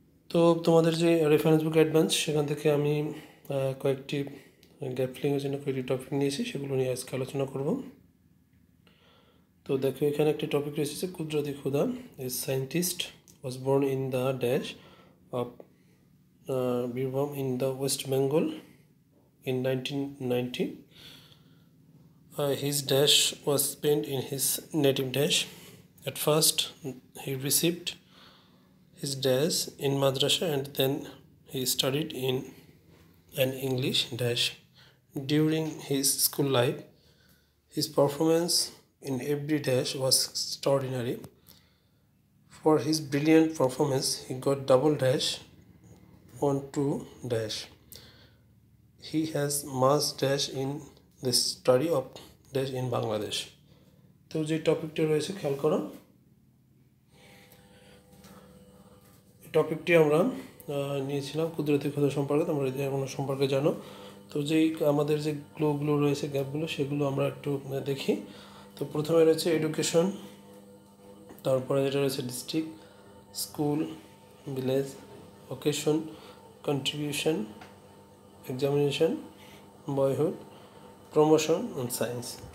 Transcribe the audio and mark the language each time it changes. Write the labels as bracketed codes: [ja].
[bn] তো তোমাদের যে রেফারেন্স বুক অ্যাডভান্স, সেখান থেকে আমি কয়েকটি গ্যাপ ফিলিংয়ের জন্য কয়েকটি টপিক নিয়েছি, সেগুলো নিয়ে আজকে আলোচনা করব। তো দেখো, এখানে একটি টপিক রয়েছে, [en] Qudrat-i Khuda. A scientist was born in the dash of Birbhum in the West Bengal in 1990. His dash was spent in his native dash. At first, he received his dash in madrasa and then he studied in an English dash. During his school life, his performance in every dash was extraordinary. For his brilliant performance, he got double dash on 2 dash. He has mass dash in the study of dash in Bangladesh. [bn] তো যে টপিকটি রয়েছে খেয়াল করো, টপিকটি আমরা নিয়েছিলাম কুদরতি খুদা সম্পর্কে, তোমরা এগুলো সম্পর্কে জানো। তো যেই আমাদের যে ক্লুগুলো রয়েছে, গ্যাপগুলো, সেগুলো আমরা একটু দেখি। তো প্রথমে রয়েছে এডুকেশন, তারপরে যেটা রয়েছে district, school, village, occasion, contribution, examination, boyhood, promotion and science.